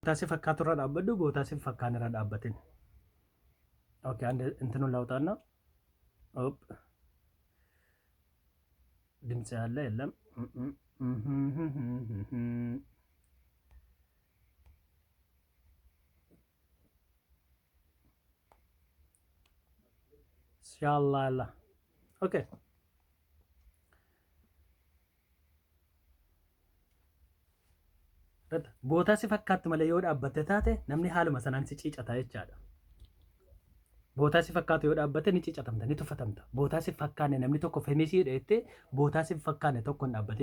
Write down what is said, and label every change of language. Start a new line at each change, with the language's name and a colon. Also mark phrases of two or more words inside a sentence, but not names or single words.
Oromo: Bootasi fakkaatu irra dhaabbadhu bootasi fakkaan irra dhaabbatin.
Amharic: Okay, አንድ እንትኑን ላውጣና ኦፕ ድምጽ ያለ የለም። ኢንሻአላህ ኦኬ
Oromo: bootasi fakkaatu malee yoo dhaabbatte taate namni haaluma sanaan si ciicata jechaadha. Bootasi fakkaatu yoo dhaabbate ni ciicatamta ni tuffatamta. Bootasi fakkaane namni tokko femisii dheettee bootasi fakkaane tokko hin dhaabbatin.